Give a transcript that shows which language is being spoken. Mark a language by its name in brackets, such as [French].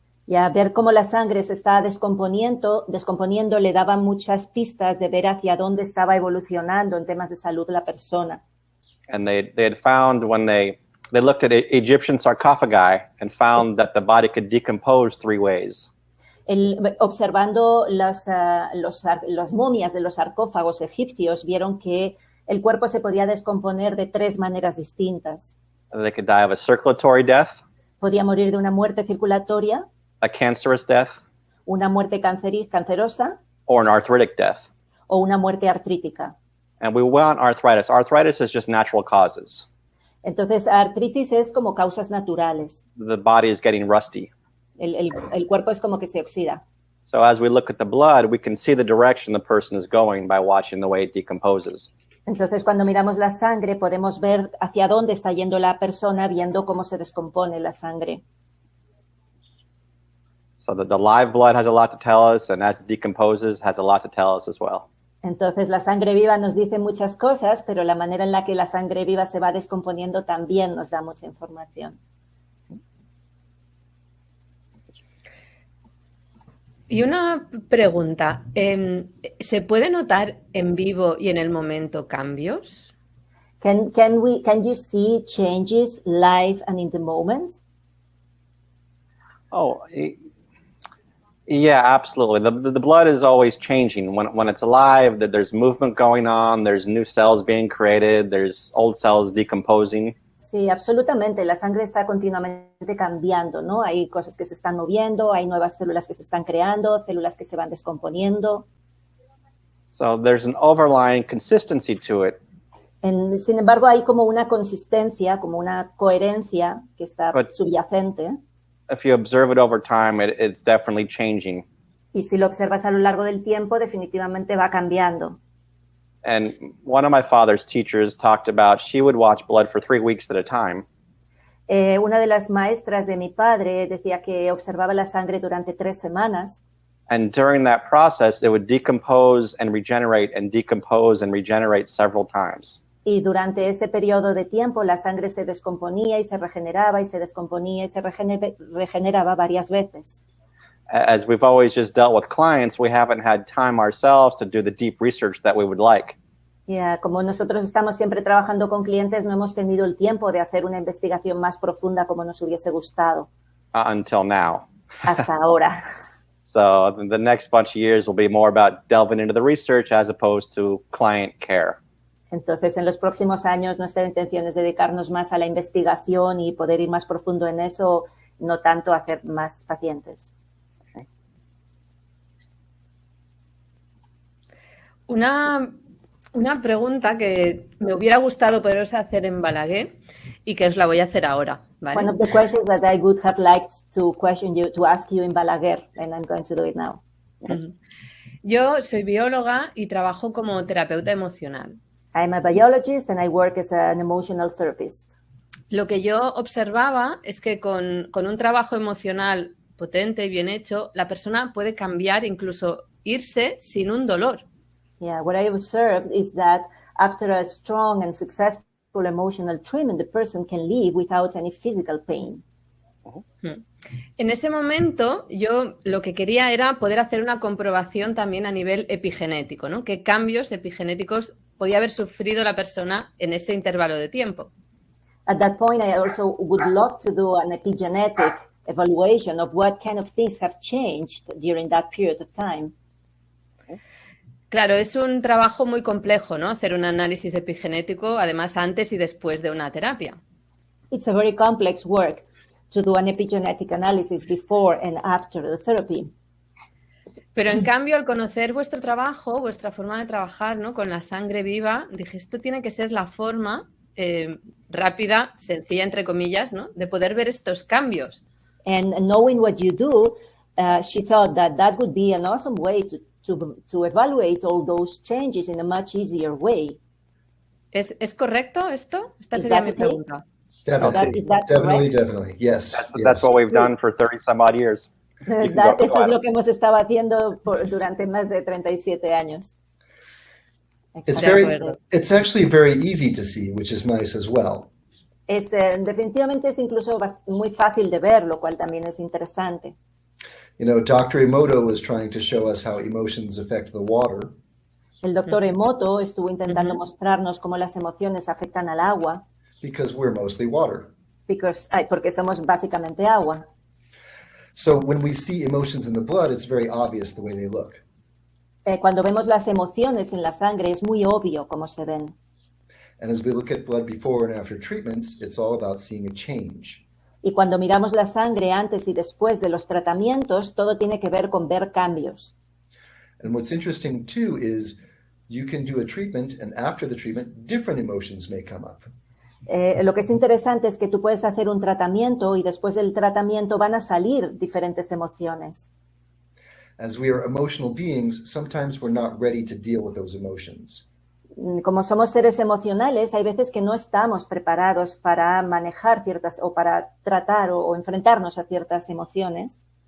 [Spanish] Y a ver cómo la sangre se estaba descomponiendo le daba muchas pistas de ver hacia dónde estaba evolucionando en temas de salud la persona. [English] And they had found when they They looked at Egyptian sarcophagi and found that the body could decompose 3 ways. [Spanish] Observando las momias de los sarcófagos egipcios, vieron que el cuerpo se podía descomponer de 3 maneras distintas. [English] They could die of a circulatory death, [Spanish] Podía morir de una muerte circulatoria, [English] a cancerous death, [Spanish] una muerte cancerosa [English] or an arthritic death. [Spanish] o una muerte artrítica. [English] And we want arthritis. Arthritis is just natural causes. [Spanish] Entonces, artritis es como causas naturales. [English] The body is getting rusty. [Spanish] El cuerpo es como que se oxida. [English] So as we look at the blood, we can see the direction the person is going by watching the way it decomposes. [Spanish] Entonces, cuando miramos la sangre, podemos ver hacia dónde está yendo la persona viendo cómo se descompone la sangre. [English] So the live blood has a lot to tell us, and as it decomposes, has a lot to tell us as well. [Spanish] Entonces, la sangre viva nos dice muchas cosas, pero la manera en la que la sangre viva se va descomponiendo también nos da mucha información. Y una pregunta, ¿se puede notar en vivo y en el momento cambios? [English] Can you see changes live and in the moment? Oh, yeah, absolutely. The blood is always changing. When it's alive, there's movement going on, there's new cells being created, there's old cells decomposing. [Spanish] Sí, absolutamente. La sangre está continuamente cambiando, ¿no? Hay cosas que se están moviendo, hay nuevas células que se están creando, células que se van descomponiendo. [English] So there's an overlying consistency to it. [Spanish] Sin embargo, hay como una consistencia, como una coherencia que está subyacente. [English] If you observe it over time, it's definitely changing. [Spanish] Y si lo observas a lo largo del tiempo, definitivamente va cambiando. [English] And one of my father's teachers talked about she would watch blood for 3 weeks at a time. [Spanish] Una de las maestras de mi padre decía que observaba la sangre durante 3 semanas. [English] And during that process, it would decompose and regenerate and decompose and regenerate several times. [Spanish] Y durante ese periodo de tiempo la sangre se descomponía y se regeneraba y se descomponía y se regeneraba varias veces. [English] As we've always just dealt with clients, we haven't had time ourselves to do the deep research that we would like. [Spanish] Como nosotros estamos siempre trabajando con clientes, no hemos tenido el tiempo de hacer una investigación más profunda como nos hubiese gustado. [English] Until now. [Spanish] Hasta ahora. [English] So the next bunch of years will be more about delving into the research as opposed to client care. [Spanish] Entonces, en los próximos años, nuestra intención es dedicarnos más a la investigación y poder ir más profundo en eso, no tanto a hacer más pacientes. Una pregunta que me hubiera gustado poderos hacer en Balaguer y que os la voy a hacer ahora, ¿vale? [English] One of the questions that I would have liked to ask you in Balaguer, and I'm going to do it now. [Spanish] Yo soy bióloga y trabajo como terapeuta emocional. [English] I'm a biologist and I work as an emotional therapist. [Spanish] Lo que yo observaba es que con un trabajo emocional potente y bien hecho, la persona puede cambiar, incluso irse sin un dolor. [English] Yeah, what I observed is that after a strong and successful emotional treatment, the person can leave without any physical pain. [Spanish] En ese momento, yo lo que quería era poder hacer una comprobación también a nivel epigenético, ¿no? ¿Qué cambios epigenéticos podía haber sufrido la persona en ese intervalo de tiempo? [English] At that point, I also would love to do an epigenetic evaluation of what kind of things have changed during that period of time. [Spanish] Claro, es un trabajo muy complejo, ¿no? Hacer un análisis epigenético, además antes y después de una terapia. [English] It's a very complex work to do an epigenetic analysis before and after the therapy. [Spanish] Pero en cambio, al conocer vuestro trabajo, vuestra forma de trabajar, ¿no? Con la sangre viva, dije, esto tiene que ser la forma rápida, sencilla, entre comillas, ¿no? De poder ver estos cambios. [English] And knowing what you do, she thought that would be an awesome way to evaluate all those changes in a much easier way. [Spanish] ¿Es correcto esto? Esta sería mi pregunta. [English] Definitely. Yes. That's what we've done for 30 some odd years. [Spanish] Eso es lo que hemos estado haciendo durante más de 37 años. [English] It's actually very easy to see, which is nice as well. [Spanish] Definitivamente es incluso muy fácil de ver, lo cual también es interesante. [English] You know, Dr. Emoto was trying to show us how emotions affect the water. [Spanish] El doctor Emoto estuvo intentando mostrarnos cómo las emociones afectan al agua. [English] Because we're mostly water. [Spanish] Porque somos básicamente agua. [English] So when we see emotions in the blood, it's very obvious the way they look. [Spanish] Cuando vemos las emociones en la sangre es muy obvio cómo se ven. [English] And as we look at blood before and after treatments, it's all about seeing a change. [Spanish] Y cuando miramos la sangre antes y después de los tratamientos, todo tiene que ver con ver cambios. [English] And what's interesting too is you can do a treatment, and after the treatment, different emotions may come up. [Spanish] Lo que es interesante es que tú puedes hacer un tratamiento y después del tratamiento van a salir diferentes emociones. [English] As we are emotional beings, sometimes we're not ready to deal with those emotions. [Spanish] Como somos seres emocionales, hay veces que no estamos preparados para manejar ciertas o para tratar o enfrentarnos a ciertas emociones.